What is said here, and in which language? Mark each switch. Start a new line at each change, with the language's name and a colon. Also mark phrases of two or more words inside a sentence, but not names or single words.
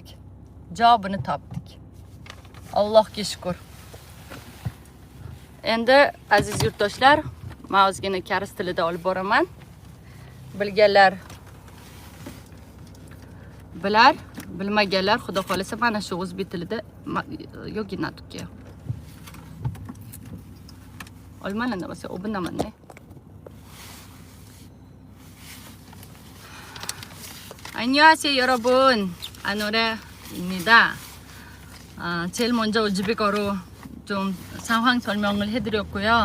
Uzbek: Javobini topdik. Allohga shukr. Endi aziz yurtdoshlar, men o'zgina koreys tilida olib boraman. bilar, bilmaganlar xudo xolasa mana shu o'zbek tilida yoki natukka.
Korean: 얼마나 남았어요? 5분 남았네. 안녕하세요 여러분, 아노라입니다. 제일 먼저 우즈베거로 좀 상황 설명을 해드렸고요.